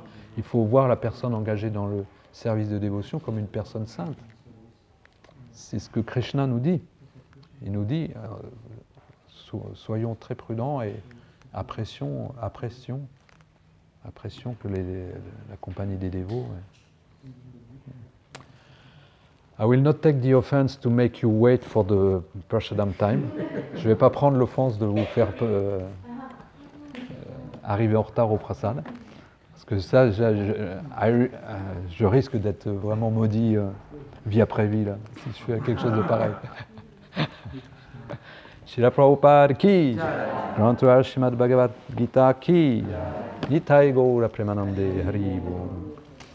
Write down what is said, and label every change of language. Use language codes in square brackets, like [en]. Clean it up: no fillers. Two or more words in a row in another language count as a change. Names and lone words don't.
[fr] Il faut voir la personne engagée dans le service de dévotion comme une personne sainte. C'est ce que Krishna nous dit. Il nous dit, soyons très prudents et apprécions que la compagnie des dévots. [en] I will not take the offense to make you wait for the Prashadam time. [fr] Je ne vais pas prendre l'offense de vous faire arriver en retard au prasad. Parce que ça, je risque d'être vraiment maudit vie après vie, là, si je fais quelque chose de pareil. [hi] श्रील प्रभुपाद की, ग्रन्थ श्रीमद् भगवद् गीता की, [bn] নিতাই গৌর প্রেমানন্দে হরি বো.